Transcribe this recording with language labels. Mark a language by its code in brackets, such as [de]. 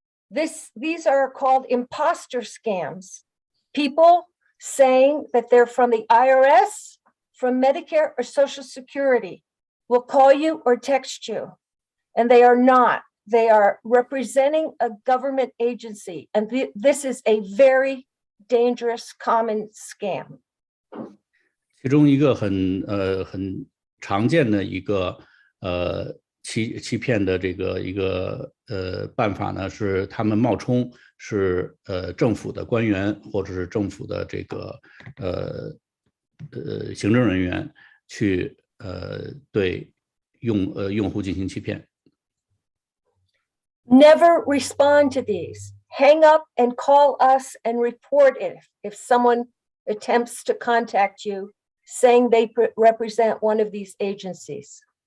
[en] These are called imposter scams. People saying that they're from the IRS, from Medicare or Social Security, will call you or text you, and they are not. They are representing a government agency, and this is a very dangerous common scam. [zh] 其中一个很常见的一个欺骗的这个一个办法呢，是他们冒充是政府的官员或者是政府的这个行政人员去对用户进行欺骗。 [en] Never respond to these. Hang up and call us and report it if someone attempts to contact you saying they represent one of these agencies.